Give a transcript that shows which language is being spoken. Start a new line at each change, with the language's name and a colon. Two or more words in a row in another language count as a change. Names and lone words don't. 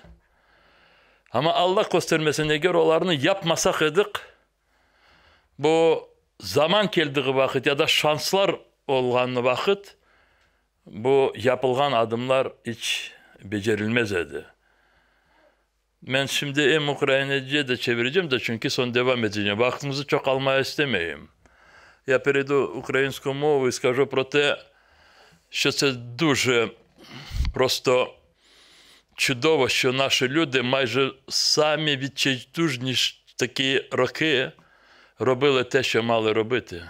Crimean Tatar: Ama Allah göstermesine göre onlarını yapmasak edik, bu zaman geldiği vakit ya da şanslar olan vakit bu yapılgan adımlar hiç becerilmez idi. Ben şimdi hem Ukraynacı'ya da çevireceğim de çünkü son devam edeceğim. Vaktinizi çok almaya istemeyeyim.
Ukrainian: Я перейду українську мову і скажу про те, що це дуже просто чудово, що наші люди майже самі відчайдушні такі роки робили те, що мали робити.